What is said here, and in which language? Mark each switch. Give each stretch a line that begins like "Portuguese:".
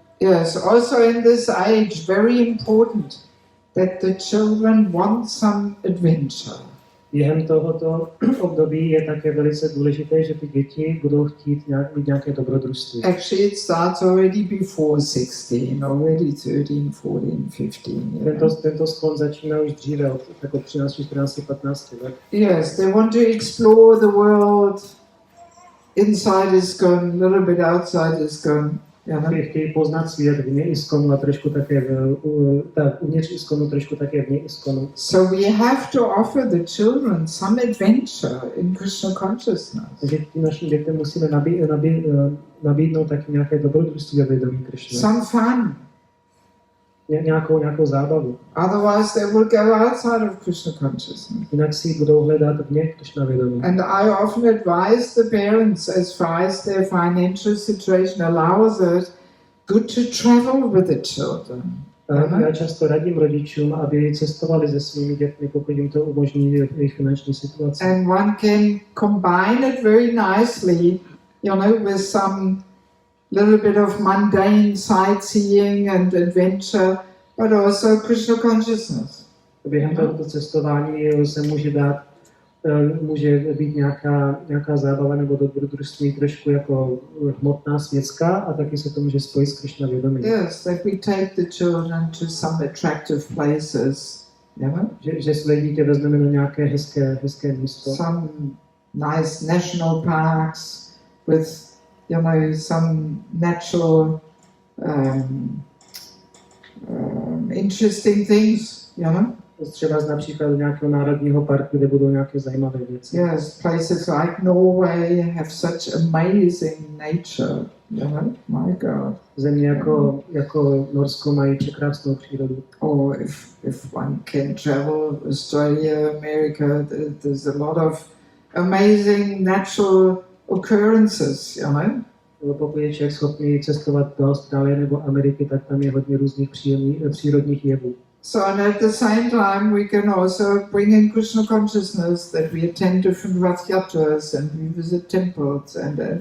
English: Yes, also in this age, very important that the children want some adventure.
Czech: Během tohoto období je také velice důležité, že ty děti budou chtít mít nějaké dobrodružství.
English: Actually, it starts already before 16, already 13, 14, 15.
Czech: Tento sklon začíná už dříve, od 13, 14, 15 let.
English: Yes, they want to explore the world. Inside is gone, a little bit outside is gone.
Czech: Chtějí poznat svět vně iskonu a trošku také uvnitř iskonu, trošku také vně iskonu.
English: So we have to offer the children some adventure in Krishna consciousness.
Czech: Takže našim dětem musíme nabídnout taky nějaké dobrodružství a vědomí Krishna.
English: Some fun.
Czech: Nějakou zábavu.
English: Otherwise they will go outside of Krishna consciousness.
Czech: Jinak si budou hledat vně Krishna vědomí.
English: And I often advise the parents, as far as their financial situation allows it, good to travel with the children.
Czech: Já často radím rodičům, aby cestovali se svými dětmi, pokud jim to umožní jejich finanční situaci.
English: And one can combine it very nicely, with some little bit of mundane sightseeing and adventure, but also Krishna consciousness.
Czech: Během tohoto cestování se může být nějaká zábava nebo dobrodružství trošku jako hmotná, světská a taky se to může spojit s Krishna vědomím.
English: Yes, that we take the children to some attractive places,
Czech: Že své dítě vezmeme na nějaké hezké místo.
English: Some nice national parks with some natural interesting things,
Czech: Třeba například do nějakého národního parku, kde budou nějaké zajímavé věci.
English: Yes, places like Norway have such amazing nature, my God.
Czech: Země jako Norsko mají překrásnou přírodu.
English: Or if one can travel Australia, America, there's a lot of amazing natural occurrences,
Czech: Pokud je člověk schopný cestovat do Austrálie nebo Ameriky, tak tam je hodně různých přírodních jevů.
English: So, and at the same time, we can also bring in Krishna consciousness that we attend different Rath Yatras and we visit temples and.